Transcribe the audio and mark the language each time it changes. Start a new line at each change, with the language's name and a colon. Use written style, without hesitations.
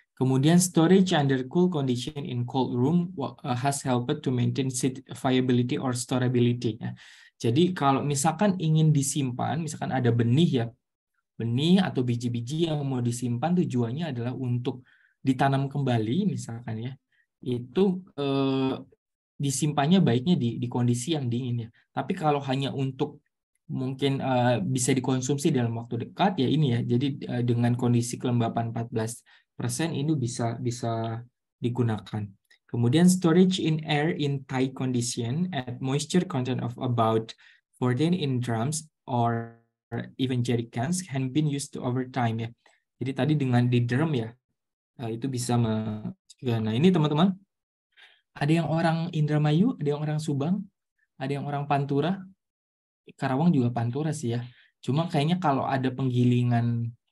Indonesian: Kemudian
English: storage under cool condition in cold room has helped to maintain seed viability or storability ya.
Indonesian: Jadi kalau misalkan ingin disimpan, misalkan ada benih ya, benih atau biji-biji yang mau disimpan tujuannya adalah untuk ditanam kembali misalkan ya, itu disimpannya baiknya di kondisi yang dingin ya. Tapi kalau hanya untuk mungkin bisa dikonsumsi dalam waktu dekat ya ini ya. Jadi dengan kondisi kelembapan 14% ini bisa digunakan. Kemudian
English: storage in air in tight condition at moisture content of about 14 in drums or even jerry cans can be used to over time ya.
Indonesian: Jadi tadi dengan di drum ya, itu bisa nah ini teman-teman, ada yang orang Indramayu, ada yang orang Subang, ada yang orang Pantura, Karawang juga Pantura sih ya. Cuma kayaknya kalau ada penggilingan